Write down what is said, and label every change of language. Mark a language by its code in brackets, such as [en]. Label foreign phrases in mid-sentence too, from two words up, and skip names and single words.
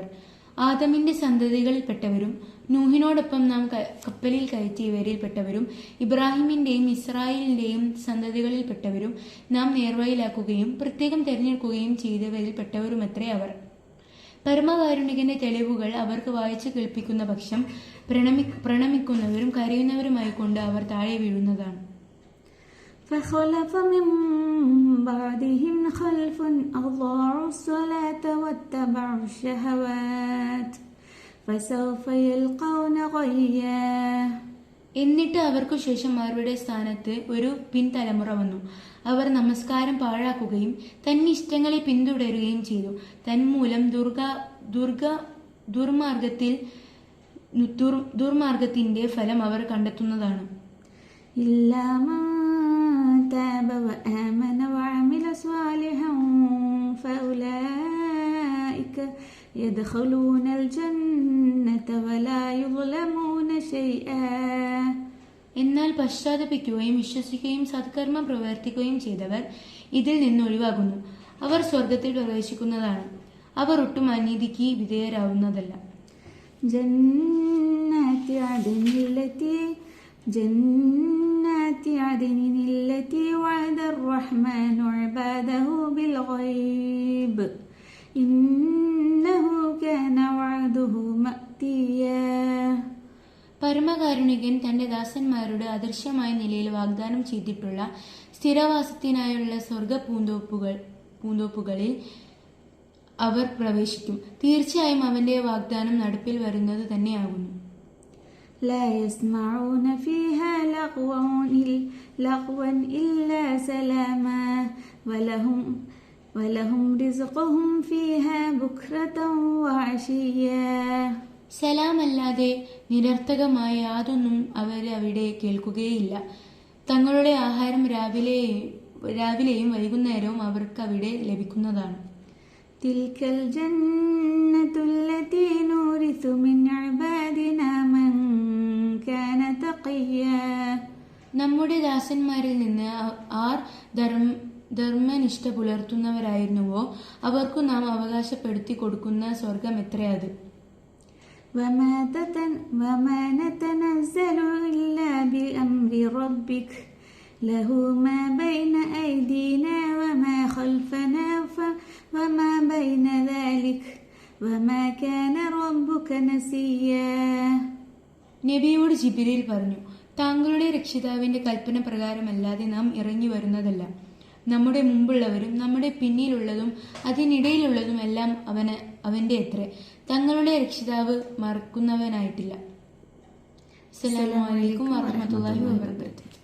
[ml] ആദമിന്റെ സന്തതികളിൽപ്പെട്ടവരും നൂഹിനോടൊപ്പം നാം കപ്പലിൽ കയറ്റിയവരിൽപ്പെട്ടവരും ഇബ്രാഹിമിന്റെയും ഇസ്രായേലിന്റെയും സന്തതികളിൽപ്പെട്ടവരും നാം നേർവഴിയിലാക്കുകയും പ്രത്യേകം തിരഞ്ഞെടുക്കുകയും ചെയ്തവരിൽപ്പെട്ടവരുമത്രേ അവർ. പരമകാരുണികന്റെ തെളിവുകൾ അവർക്ക് വായിച്ചു കേൾപ്പിക്കുന്ന പക്ഷം പ്രണമിക്കുന്നവരും കരയുന്നവരുമായിക്കൊണ്ട് അവർ താഴെ വീഴുന്നതാണ്. [ar] فخلف من بعدهم خلف أضاعوا الصلاة واتبعوا الشهوات فسوف يلقون غيا. [ml] എന്നിട്ട് അവർക്കു ശേഷം അവരുടെ സ്ഥാനത്ത് ഒരു പിൻതലമുറ വന്നു. അവർ നമസ്കാരം പാഴാക്കുകയും തന്നിഷ്ടങ്ങളെ പിന്തുടരുകയും ചെയ്തു. തന്മൂലം ദുർമാർഗത്തിന്റെ ഫലം അവർ കണ്ടെത്തുന്നതാണ്. [ar] تاب وآمن وعمل صالحا فأولئك يدخلون الجنة ولا يظلمون شيئا. [ml] എന്നാൽ പശ്ചാത്തപിക്കുകയും വിശ്വസിക്കുകയും സത്കർമ്മം പ്രവർത്തിക്കുകയും ചെയ്തവർ ഇതിൽ നിന്ന് ഒഴിവാകുന്നു. അവർ സ്വർഗത്തിൽ പ്രവേശിക്കുന്നതാണ്. അവർ ഒട്ടും അനീതിക്ക് വിധേയരാവുന്നതല്ല. [ar] ജന്നാതി عدن التي وعد الرحمن عباده بالغيب إنه كان وعده مأتيا. [ml] പരമകാരുണികൻ തന്റെ ദാസന്മാരോട് അദൃശ്യമായ നിലയിൽ വാഗ്ദാനം ചെയ്തിട്ടുള്ള സ്ഥിരവാസത്തിനായുള്ള സ്വർഗ പൂന്തോപ്പുകളിൽ അവർ പ്രവേശിക്കും. തീർച്ചയായും അവന്റെ വാഗ്ദാനം നടപ്പിൽ വരുന്നത് തന്നെയാകുന്നു. [ar] لا يسمعون فيها لغوا إلا سلاما ولهم رزقهم فيها بكرة وعشيا. [ml] സലാമല്ലാതെ നിരർത്ഥകമായ യാതൊന്നും അവർ അവിടെ കേൾക്കുകയില്ല. തങ്ങളുടെ ആഹാരം രാവിലെയും വൈകുന്നേരവും അവർക്ക് അവിടെ ലഭിക്കുന്നതാണ്. [ar] تلك الجنة التي نورث من عبادنا من كان تقيا. [ml] നമ്മുടെ ദാസന്മാരിൽ നിന്ന് ആർ ധർമ്മനിഷ്ഠ പുലർത്തുന്നവരായിരുന്നുവോ അവർക്കു നാം അവകാശപ്പെടുത്തി കൊടുക്കുന്ന സ്വർഗം എത്രയത്. [ar] وما نتنزل إلا بأمر ربك له ما بين أيدينا وما خلفنا وما بين ذلك وما كان ربك نسيا. [ml] നബിയോട് ജിബ്രീൽ പറഞ്ഞു, താങ്കളുടെ രക്ഷിതാവിന്റെ കൽപ്പന പ്രകാരമല്ലാതെ നാം ഇറങ്ങി വരുന്നതല്ല. നമ്മുടെ മുമ്പുള്ളവരും നമ്മുടെ പിന്നിലുള്ളതും അതിനിടയിലുള്ളതും എല്ലാം അവന്റെ അത്രേ. തങ്ങളുടെ രക്ഷിതാവ് മറക്കുന്നവനായിട്ടില്ല. [ar] السلام عليكم ورحمة الله وبركاته.